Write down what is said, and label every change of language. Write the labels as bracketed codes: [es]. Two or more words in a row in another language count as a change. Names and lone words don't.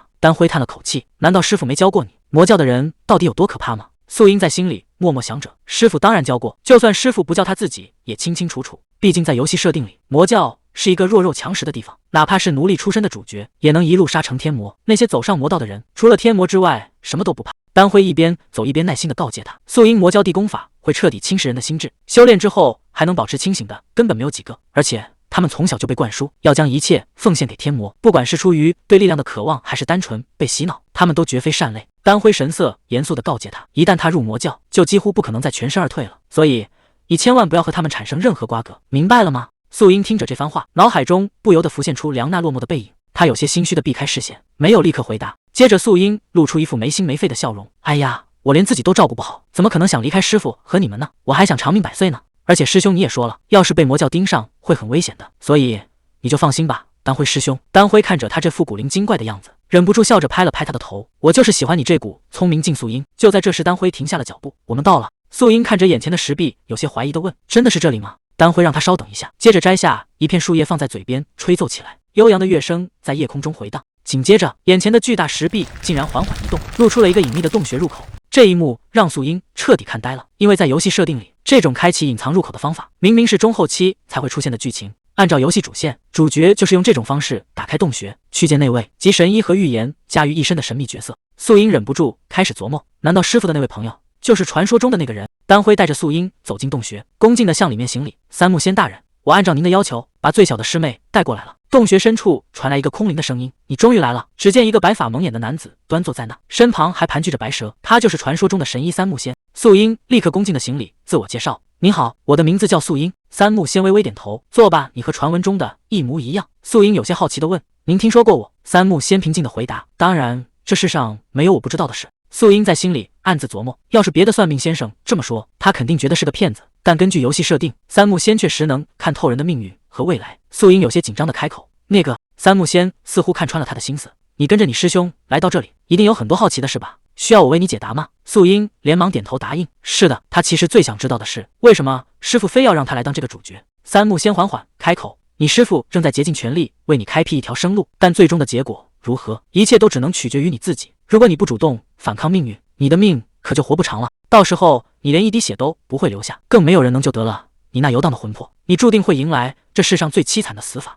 [zh] 丹輝嘆了口氣：“難道師父沒教過你，魔教的人到底有多可怕嗎？” 素英在心裡默默想着：師父當然教過，就算師父不教，他自己也清清楚楚。畢竟在遊戲設定裡，魔教是一個弱肉強食的地方，哪怕是奴隸出身的主角，也能一路殺成天魔。那些走上魔道的人，除了天魔之外，什麼都不怕。丹輝一邊走一邊耐心地告誡他：素英，魔教地功法會徹底侵蝕人的心智，修煉之後還能保持清醒的根本沒有幾個，而且他們從小就被灌輸要將一切奉獻給天魔，不管是出於對力量的渴望，還是單純被洗腦，他們都絕非善類。丹輝神色嚴肅地告誡他：一旦踏入魔教，就幾乎不可能再全身而退了，所以你千萬不要和他們產生任何瓜葛，明白了嗎？素英听着這番話，腦海中不由得浮現出梁娜落寞的背影，她有些心虛地避開視線，沒有立刻回答。接着素英露出一副沒心沒肺的笑容：哎呀，我連自己都照顧不好，怎麼可能想離開師父和你們呢？我還想長命百歲呢。而且師兄你也說了，要是被魔教盯上會很危險的，所以你就放心吧，丹輝師兄。丹輝看着他這副古靈精怪的樣子，忍不住笑着拍了拍他的頭：我就是喜歡你這股聰明勁。素英。就在這時，丹輝停下了腳步：我們到了。素英看着眼前的石壁，有些懷疑地問：真的是這裡嗎？丹輝讓他稍等一下，接着摘下一片樹葉放在嘴邊吹奏起來，悠揚的樂聲在夜空中回盪。緊接着，眼前的巨大石壁竟然緩緩移動，露出了一個隱秘的洞穴入口。這一幕讓素英徹底看呆了，因為在遊戲設定裡，這種開啟隱藏入口的方法明明是中後期才會出現的劇情。按照遊戲主線，主角就是用這種方式打開洞穴，去見那位集神醫和預言加於一身的神秘角色。素英忍不住開始琢磨，難道師父的那位朋友就是傳說中的那個人？丹輝帶着素英走進洞穴，恭敬地向裡面行禮：三木仙大人，我按照您的要求，把最小的師妹帶過來了。洞穴深處傳來一個空靈的聲音：你終於來了。只見一個白髮蒙眼的男子端坐在那，身旁還盤踞着白蛇，他就是傳說中的神醫三木仙。素英立刻恭敬地行禮，自我介紹：您好，我的名字叫素英。三木仙微微點頭：坐吧，你和傳聞中的一模一樣。素英有些好奇地問：您听說過我？三木仙平靜地回答：當然，這世上沒有我不知道的事。素英在心裡暗自琢磨，要是別的算命先生這麼說，他肯定覺得是個騙子，但根據遊戲設定，三木仙確實能看透人的命運和未來。素英有些緊張地開口：那個三木仙似乎看穿了他的心思，你跟着你师兄来到这裡，一定有很多好奇的事吧？需要我为你解答吗？素英连忙點頭答應。是的，他其實最想知道的是，為什麼師父非要讓他來當這個主角？三木仙緩緩開口，你師父正在竭盡全力為你開闢一條生路，但最終的結果如何，一切都只能取決於你自己。如果你不主動反抗命運，你的命可就活不長了，到時候你連一滴血都不會留下，更沒有人能救得了你那遊蕩的魂魄，你注定會迎來這世上最淒慘的死法。